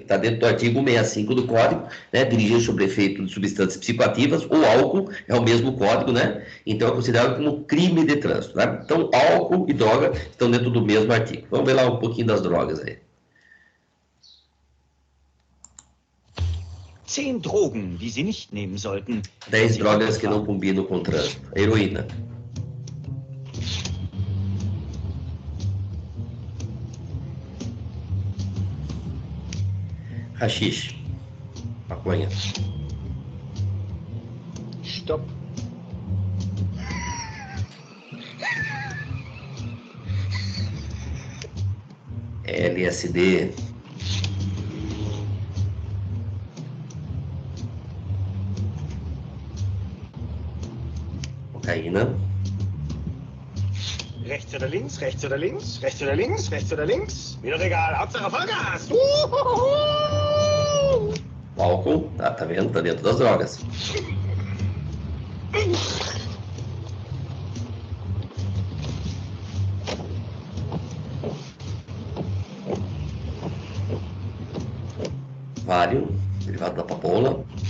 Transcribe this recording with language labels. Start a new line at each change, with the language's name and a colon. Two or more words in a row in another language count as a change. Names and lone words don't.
Portuguese: Está dentro do artigo 165 do Código, né? Dirigir sob efeito de substâncias psicoativas ou álcool, é o mesmo código, né? Então é considerado como crime de trânsito, né? Então álcool e droga estão dentro do mesmo artigo. Vamos ver lá um pouquinho das drogas aí.
German: 10 Drogen, die Sie nicht nehmen sollten.
Portuguese: 10 drogas que não combinam com o trânsito. Heroína. Haxixe. Maconha. Stop. LSD. Cocaína.
German: Rechts oder links, rechts oder links, rechts oder links, rechts oder links. Mir doch egal, Hauptsache Vollgas.
Portuguese: O álcool, tá vendo? Tá dentro das drogas. Valium, derivado da papoula.